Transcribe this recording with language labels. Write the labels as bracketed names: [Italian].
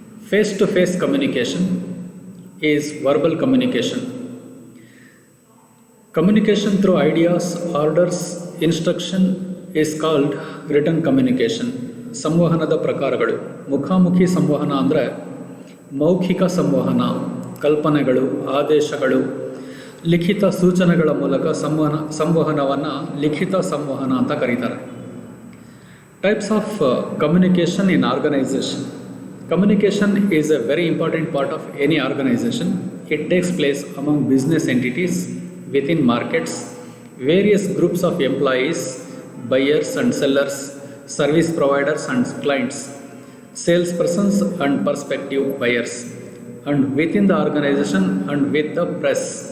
[English] Face-to-face communication is verbal communication. Communication through ideas, orders, instruction is called written communication. [Kannada] ಸಂವಹನದ ಪ್ರಕಾರಗಳು. ಮುಖಾಮುಖಿ ಸಂವಹನ ಅಂದರೆ ಮೌಖಿಕ ಸಂವಹನ, ಕಲ್ಪನೆಗಳು, ಆದೇಶಗಳು, ಲಿಖಿತ ಸೂಚನೆಗಳ ಮೂಲಕ ಸಂವಹನವನ್ನು ಲಿಖಿತ ಸಂವಹನ ಅಂತ ಕರೀತಾರೆ. [English] Types of communication in organization. Communication is a very important part of any organization. It takes place among business entities, within markets, various groups of employees, buyers and sellers, service providers and clients, salespersons and prospective buyers, and within the organization and with the press.